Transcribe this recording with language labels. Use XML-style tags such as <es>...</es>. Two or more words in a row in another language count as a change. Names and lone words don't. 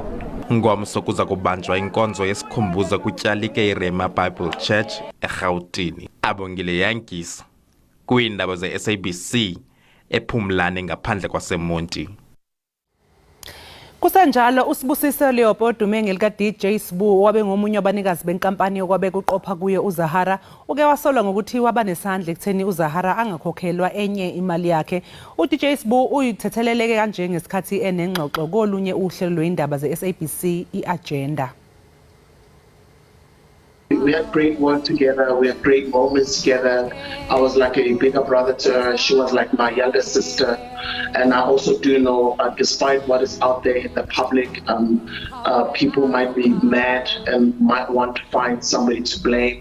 <xh>Ngomso kuza kubanjwa inkonzo yesikhumbuzo kutyalike iRema Bible Church eGauteng. Abongile Yankisa kwiindaba ze-SABC ePhumlane ngaphandle kwaseMonti.</xh> <zu>Kusenjalo usibusise Leopold Dumenge lika DJ Sbu wabe ngomunye wabanikazi benkampani yokwabe kuqopha kuye uZahara uke wasolwa ngokuthi wabanesandla ekutheni uZahara angakhokhelwa enye imali yakhe. uDJ Sbu uyithetheleleke kanje ngesikhathi enengxoxo kolunye uhlelo lweindaba ze-SABC iAgenda.</zu> <en>We had great work together. We had great moments together. I was like a bigger brother to her. She was like my younger sister. And I also do know, despite what is out there in the public, people might be mad and might want to find somebody to blame.</en>